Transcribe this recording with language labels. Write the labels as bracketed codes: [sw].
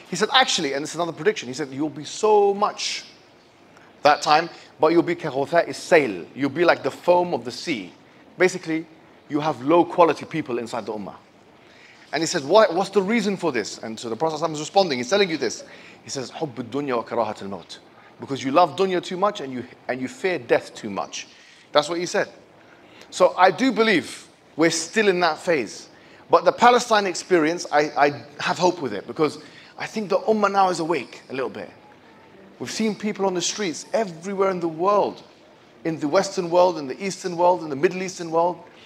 [en] He said, actually, and this is another prediction, he said, you'll be so much that time, but you'll be kaghutha'i sail. You'll be like the foam of the sea. Basically, you have low quality people inside the Ummah. And he said, what's the reason for this? And so the Prophet ﷺ is responding, he's telling you this. He says, [ar] حُبُّ الدُّنْيَا وَكَرَاهَةَ الْمَوْتِ. [en] Because you love dunya too much and you fear death too much. That's what he said. So I do believe we're still in that phase. But the Palestine experience, I have hope with it, because I think the Ummah now is awake a little bit. We've seen people on the streets everywhere in the world, in the Western world, in the Eastern world, in the Middle Eastern world.